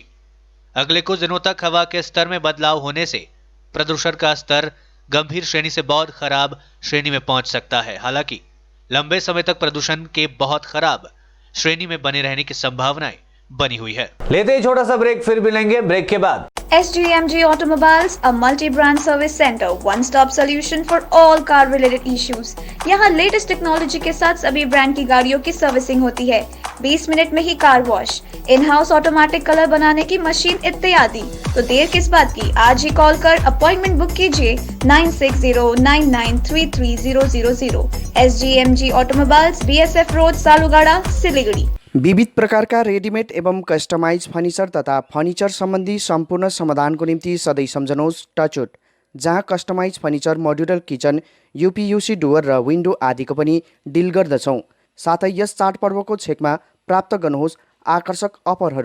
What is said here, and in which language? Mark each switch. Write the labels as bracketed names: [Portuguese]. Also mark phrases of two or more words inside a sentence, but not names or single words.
[Hindi] अगले कुछ दिनों तक हवा के स्तर में बदलाव होने से प्रदूषण का स्तर गंभीर श्रेणी से बहुत खराब श्रेणी में पहुंच सकता है। हालांकि लंबे समय तक प्रदूषण के बहुत खराब श्रेणी में बने रहने की संभावनाएं बनी हुई है। लेते ही छोटा सा ब्रेक, फिर मिलेंगे ब्रेक के बाद। [English] SGMG Automobiles, a multi-brand service center, one-stop solution for all car-related issues. [Hindi] यहाँ [English] latest technology [Hindi] के साथ सभी ब्रांड की गाड़ियों की सर्विसिंग होती है। 20 मिनट में ही [English] car wash, in house automatic colour [Hindi] बनाने की मशीन इत्यादि। तो देर किस बात की, आज ही कॉल कर अपॉइंटमेंट बुक कीजिए 9609933000। SGMG Automobiles, BSF रोड, सालुगाड़ा, सिलीगुड़ी। [Nepali] विविध प्रकारका रेडिमेड एवं [English] customise furniture [Nepali] तथा फर्निचर सम्बन्धी सम्पूर्ण समाधानको निम्ति सधैँ सम्झनुहोस् टचवुड, जहाँ [English] customise furniture, modular kitchen, UPVC door [Nepali] र विन्डो आदिको पनि डिल गर्दछौँ। साथै यस चाडपर्वको छेकमा प्राप्त गर्नुहोस् आकर्षक अफरहरू।